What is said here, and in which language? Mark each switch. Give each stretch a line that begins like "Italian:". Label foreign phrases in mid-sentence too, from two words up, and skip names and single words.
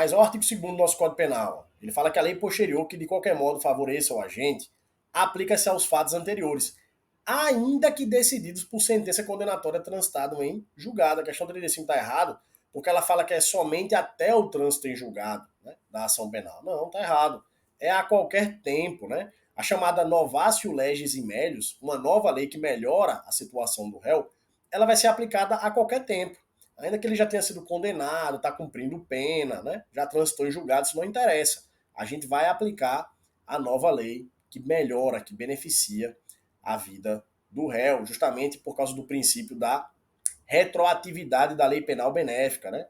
Portuguese: Olha o artigo 2º do nosso Código Penal. Ele fala que a lei posterior, que de qualquer modo favoreça o agente, aplica-se aos fatos anteriores, ainda que decididos por sentença condenatória transitada em julgado. A questão 35 está errado, porque ela fala que é somente até o trânsito em julgado, né, da ação penal. Não, está errado. É a qualquer tempo, né? A chamada
Latin: novatio legis immedius,
Portuguese: uma nova lei que melhora a situação do réu, ela vai ser aplicada a qualquer tempo. Ainda que ele já tenha sido condenado, está cumprindo pena, né? Já transitou em julgado, isso não interessa. A gente vai aplicar a nova lei que melhora, que beneficia a vida do réu, justamente por causa do princípio da retroatividade da lei penal benéfica, né?